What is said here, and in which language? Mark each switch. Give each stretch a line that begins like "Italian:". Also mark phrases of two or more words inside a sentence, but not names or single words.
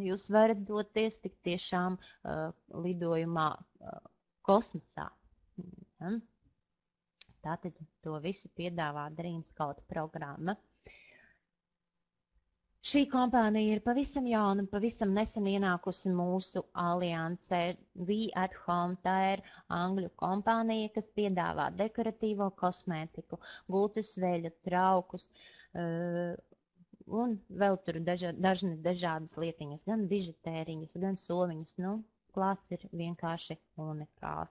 Latvian: Jūs varat doties tik tiešām lidojumā kosmosā. Tātad to visu piedāvā Dreamscout programma. Šī kompānija ir pavisam jauna, pavisam nesen ienākusi mūsu aliansē. We at Home, tā ir angļu kompānija, kas piedāvā dekoratīvo kosmētiku, gultas veļu, traukus un vēl tur dažādas lietiņas, gan bižutēriņas, gan somiņas. Nu, klāsts ir vienkārši unikāls.